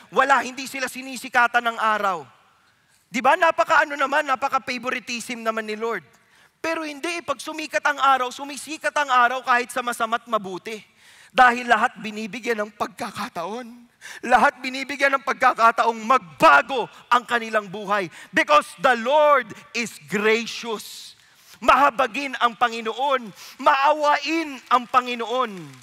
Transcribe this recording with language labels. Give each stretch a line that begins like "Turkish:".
Filipino: Wala, hindi sila sinisikatan ng araw. Di ba? Napaka-favoritism naman ni Lord. Pero hindi, pag sumikat ang araw, sumisikat ang araw kahit sa masama't mabuti. Dahil lahat binibigyan ng pagkakataon. Lahat binibigyan ng pagkakataong magbago ang kanilang buhay.
English: Because the Lord is gracious.
Filipino: Mahabagin ang Panginoon, maawain ang Panginoon.